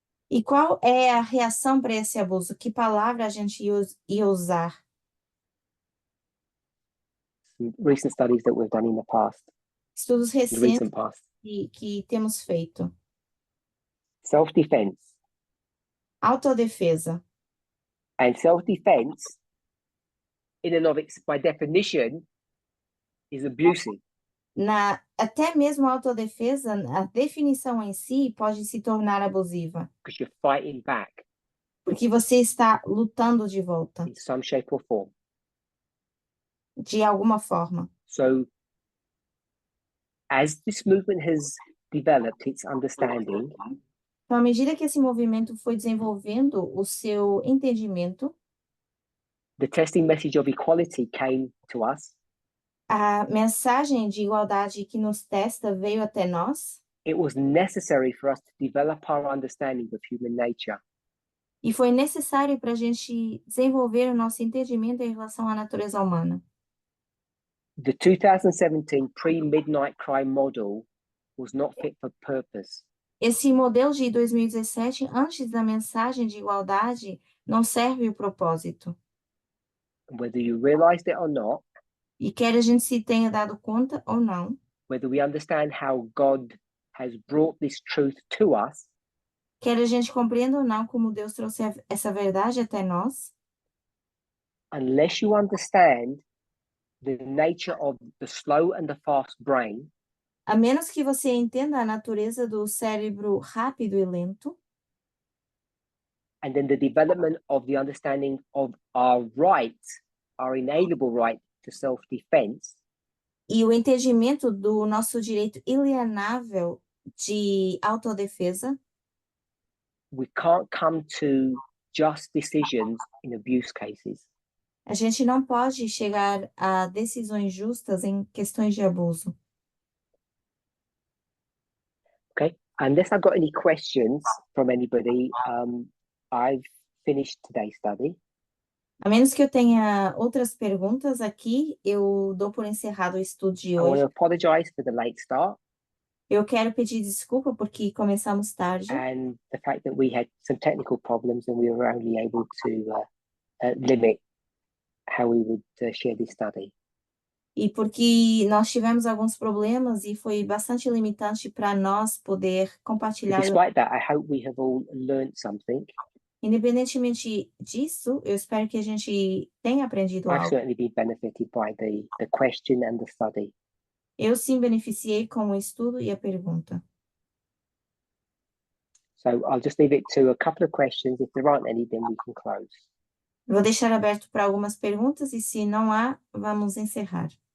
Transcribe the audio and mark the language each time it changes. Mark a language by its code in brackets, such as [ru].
[pt] E qual é a reação para esse abuso? Que palavra a gente ia usar? [en] Some recent studies that we've done in the past, [pt] Estudos [en] the [pt] recentes [en] recent past. [pt] que temos feito. [en] Self-defense. [pt] Autodefesa. [en] And self-defense, in and of its, by definition, is abusive. [pt] Até mesmo a autodefesa, a definição em si pode se tornar abusiva, [en] Because you're fighting back [pt] porque você está lutando de volta, [en] in some shape or form. [pt] de alguma forma. [en] So, as this movement has developed its understanding, [pt] Então, à medida que esse movimento foi desenvolvendo o seu entendimento, [en] the testing message of equality came to us. [pt] a mensagem de igualdade que nos testa veio até nós, [en] It was necessary for us to develop our understanding of human nature. [pt] e foi necessário para a gente desenvolver o nosso entendimento em relação à natureza humana. [en] The 2017 pre-midnight crime model was not fit for purpose. [pt] Esse modelo de 2017, antes da mensagem de igualdade, não serve o propósito. [en] Whether you realized it or not, [pt] E quer a gente se tenha dado conta ou não, [en] whether we understand how God has brought this truth to us, [pt] quer a gente compreenda ou não como Deus trouxe essa verdade até nós, [en] unless you understand the nature of the slow and the fast brain, [pt] a menos que você entenda a natureza do cérebro rápido e lento, [en] and then the development of the understanding of our right, our inalienable right to self-defense, [pt] e o entendimento do nosso direito ilienável de autodefesa, [en] we can't come to just decisions in abuse cases. [pt] a gente não pode chegar a decisões justas em questões de abuso. [en] Okay, unless I've got any questions from anybody, I've finished today's study. [pt] A menos que eu tenha outras perguntas aqui, eu dou por encerrado o estudo de [en] I want [pt] hoje. [en] to apologize for the late start [pt] Eu quero pedir desculpa porque começamos tarde [en] and the fact that we had some technical problems and we were only able to limit how we would share this study. [pt] e porque nós tivemos alguns problemas e foi bastante limitante para nós poder [en] But [pt] compartilhar. [en] despite that, I hope we have all learned something. [pt] Independentemente disso, eu espero que a gente tenha aprendido [en] I've [pt] algo. [en] certainly been benefited by the question and the study. [pt] Eu sim beneficiei com o estudo e a pergunta. [en] So I'll just leave it to a couple of questions. If there aren't any, then we can close. [pt] Vou deixar aberto para algumas perguntas e se não há, vamos encerrar.